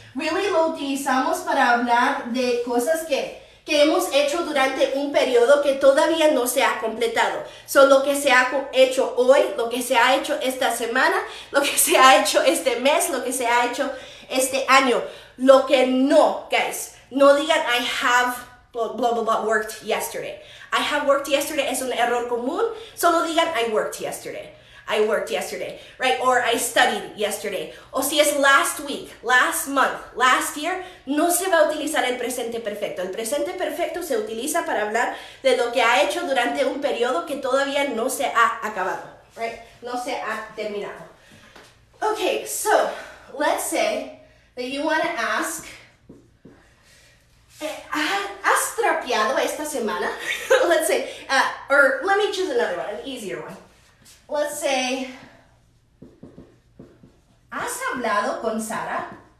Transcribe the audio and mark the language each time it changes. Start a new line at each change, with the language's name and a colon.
Spanish: Really lo utilizamos para hablar de cosas que hemos hecho durante un periodo que todavía no se ha completado. So, lo que se ha hecho hoy, lo que se ha hecho esta semana, lo que se ha hecho este mes, lo que se ha hecho este año. Lo que no, guys, no digan
English: I have blah, blah, blah, worked yesterday. I have worked yesterday
Spanish: es un error común. Solo digan
English: I worked yesterday. I worked yesterday, right? Or I studied yesterday.
Spanish: O si es
English: last week, last month, last year,
Spanish: no se va a utilizar el presente perfecto. El presente perfecto se utiliza para hablar de lo que ha hecho durante un periodo que todavía no se ha acabado, right? No se ha terminado.
English: Okay, so let's say that you want to ask,
Spanish: ¿has trapeado esta semana?
English: Let's say, or let me choose another one, an easier one. Let's say,
Spanish: ¿has hablado con Sara?